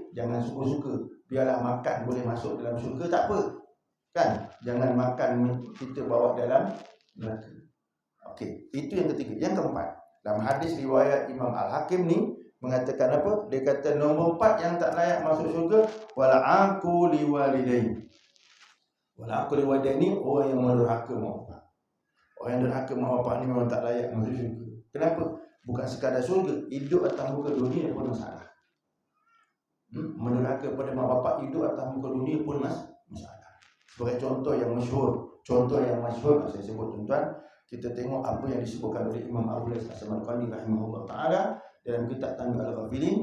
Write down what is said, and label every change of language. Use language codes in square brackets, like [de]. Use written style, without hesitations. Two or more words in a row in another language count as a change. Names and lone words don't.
[ms] Jangan suka-suka. Biarlah makan boleh masuk dalam syurga, tak apa. Kan? Jangan makan kita bawa dalam neraka. Okey, itu yang ketiga. Yang keempat, dalam hadis riwayat Imam Al-Hakim ni mengatakan apa? Dia kata nombor 4 yang tak layak masuk syurga, [ar] ولا عاق لوالدين. ولا عاق لوالدين [ms] ni orang yang mendurhaka mak bapak. Orang yang durhaka mak bapak ni memang tak layak masuk syurga. Kenapa? Bukan sekadar syurga, hidup atas muka dunia pun masalah. Mendurhaka pada mak bapak, hidup atas muka dunia pun masalah. Sebagai contoh yang masyhur saya sebut, tuan-tuan, kita tengok apa yang disebutkan oleh Imam Abu Lais As-Samarqandi [ar] رحمه الله تعالى [ms] dalam kitab Tanbih Al-Ghafilin.